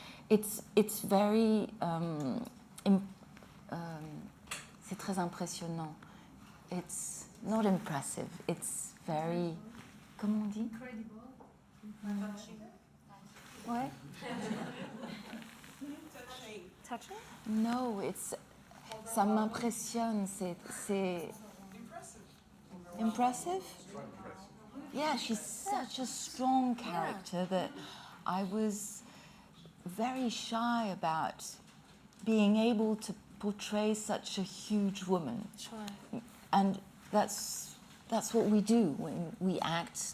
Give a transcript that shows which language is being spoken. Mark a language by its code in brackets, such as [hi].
[en] It's very, [fr] c'est très impressionnant. [en] It's not impressive, it's very, [fr] comment on dit? [en] Incredible. What? Touching? [fr] No, ça m'impressionne, c'est... [en] Impressive? Yeah, she's such a strong character that I was very shy about being able to portray such a huge woman. Sure. And that's what we do when we act.